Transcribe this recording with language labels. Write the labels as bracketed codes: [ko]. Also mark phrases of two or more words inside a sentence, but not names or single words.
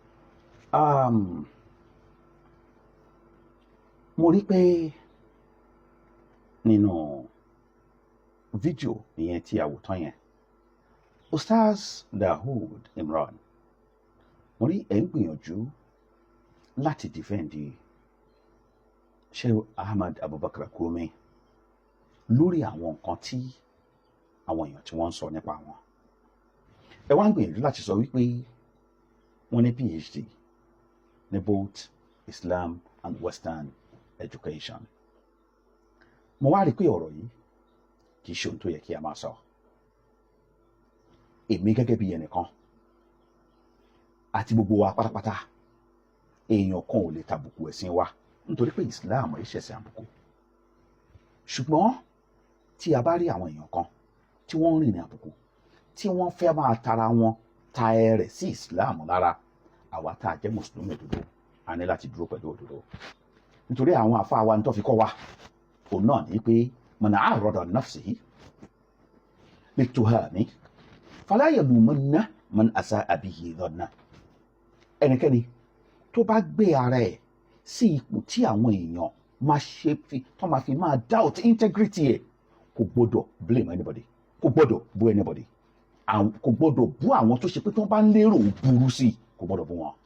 [yo] Mo rí pé nínú fídíò ìyẹn tí a wò tán yẹn, Ustaz Dawood Imran, mo rí ẹ̀ ń gbìyànjú láti dìfẹ́ǹdì Sheikh Ahmad Abubakar Gumi lórí àwọn nǹkan tí àwọn èèyàn tí wọ́n ń sọ nípa wọn. Ẹ wá ń gbìyànjú láti sọ wípé wọ́n ní PhD ní [en] both Islam and Western education. [yo] Mo wá rí pé ọ̀rọ̀ yìí kì í ṣe ohun tó yẹ kí a máa sọ. Èmi gẹ́gẹ́ bí ẹnìkan àti gbogbo wa pátápátá, èèyàn kan ò lè tàbùkù ẹ̀sìn wa nítorí pé Islam ẹ̀ ṣẹ̀sìn àbùkù. Ṣùgbọ́n tí a bá rí àwọn èèyàn kan tí wọ́n ń rìn ní àbùkù, tí wọ́n fẹ́ máa tara wọn ta ẹrẹ̀ sí Islam lára, àwa tá a jẹ́ mùsùlùmí òdodo a ní láti dúró pẹ̀lú òdodo. Nítorí àwọn àfáà wa ní tó fi kọ́ wa òun náà ní pé [ar] من عرض نفسه للتهم فلا يلومن من أساء به الظن. [yo] Ẹnikẹ́ni tó bá gbé ara ẹ̀ sí ipò tí àwọn èèyàn máa fi máa [en] doubt integrity [yo] ẹ̀, kò gbọ́dọ̀ [en] blame anybody, [yo] kò gbọ́dọ̀ bú anybody, kò gbọ́dọ̀ bú àwọn tó ṣe pé tó bá ń lérò burú sí i, kò gbọ́dọ̀ bú wọn.